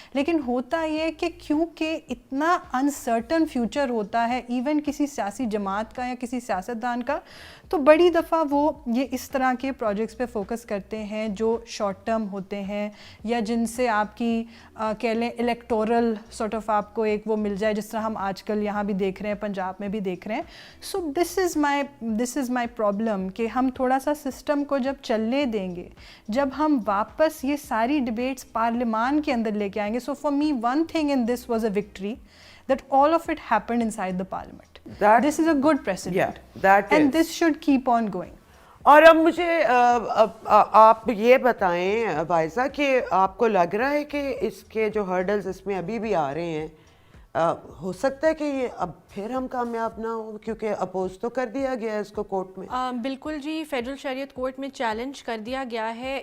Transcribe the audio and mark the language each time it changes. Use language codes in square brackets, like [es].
[hi] लेकिन होता ये कि क्योंकि इतना अनसर्टन फ्यूचर होता है इवन किसी सियासी जमात का या किसी सियासतदान का, तो बड़ी दफ़ा वो ये इस तरह के प्रोजेक्ट्स पे फोकस करते हैं जो शॉर्ट टर्म होते हैं या जिनसे आपकी कह लें इलेक्टोरल सॉर्ट ऑफ आपको एक वो मिल जाए, जिस तरह हम आजकल यहाँ भी देख रहे हैं, पंजाब में भी देख रहे हैं. [en] so this is my problem [hi] कि हम थोड़ा सा सिस्टम को जब चलने देंगे, जब हम वापस ये सारी डिबेट्स पार्लियामान के अंदर लेके आएंगे. [en] So for me one thing in this was a victory that all of it happened inside the parliament. This is a good precedent. And this should keep on going. [hi] और अब मुझे आप ये बताएं वाइजा कि आपको लग रहा है कि इसके जो हर्डल्स इसमें अभी भी आ रहे हैं, हो सकता है कि ये अब फिर हम कामयाब ना हो, क्योंकि अपोज तो कर दिया गया है इसको कोर्ट में. बिल्कुल जी, फेडरल शरीयत कोर्ट में चैलेंज कर दिया गया है.